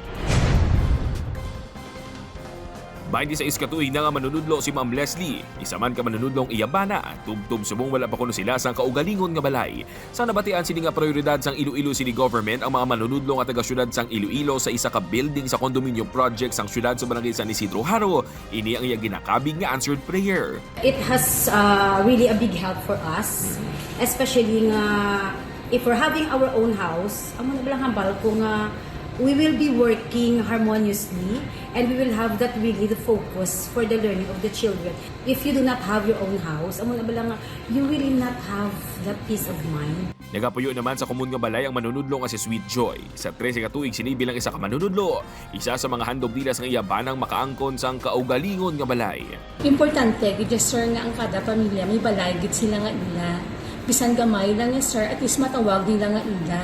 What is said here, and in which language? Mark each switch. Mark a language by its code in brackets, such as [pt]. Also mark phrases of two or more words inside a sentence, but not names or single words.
[hil] 26 katuig na nga manunudlo si Ma'am Leslie. Isa man ka manunudlong iyabana. Tubtub subong wala pa kuno sila sang kaugalingon nga balay. Sa nabatian sini nga prioridad sang Iloilo City Government ang mga manunudlo nga taga-syudad sang Iloilo sa isa ka building sa condominium project sang syudad sa barangay San Isidro Haro. Ini ang iya ginakabig nga [en] answered prayer. It has really a big help for us, especially nga if we're having our own house, [hil] amo na bilang hambal ko nga [en] we will be working harmoniously and we will have that really the focus for the learning of the children. If you do not have your own house, [hil] amo na bilang [en] you will not have that peace of mind. [hil] Nagapuyo naman sa komun nga balay ang manunudlo nga si Sweet Joy. Sa 13 katuig sini bilang isa ka manunudlo, isa sa mga handog nila sa iyabanang makaangkon sang kaugalingon nga balay. Importante gid sir nga ang kada pamilya may balay gid sila nga ila. Bisan gamay lang niya sir, [en] at least [hil] matawag nila nga ila.